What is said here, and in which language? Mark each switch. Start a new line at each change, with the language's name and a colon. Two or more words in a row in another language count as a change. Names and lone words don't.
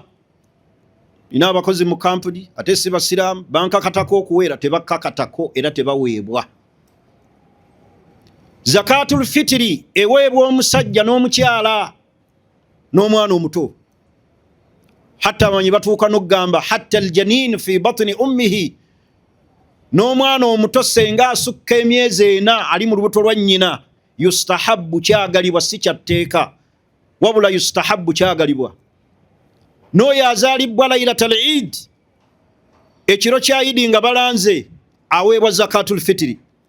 Ganda: Ina abakozi mu kampuni ate si basiraamu, bankakatako okuweera tebakakatako era tebaweebwa.
Arabic: زكاة الفطر
Ganda: eweebwa omusajja n'omukyala n'omwana omuto.
Arabic: Hatta
Ganda: amanyi batuuka n'okugamba
Arabic: حتى الجنين في بطن أمه,
Ganda: n'omwana omuto senga asukka emyezi 4 ali mu lubuto lwa nnyina, yustahabbu kyagalibwa, si kyatteeka wabula yustahabbu kyagalibwa. N'oyo azaalibwa
Arabic: ليلة العيد,
Ganda: ekiro kya Eid nga balanze, aweebwa
Arabic: زكاة الفطر.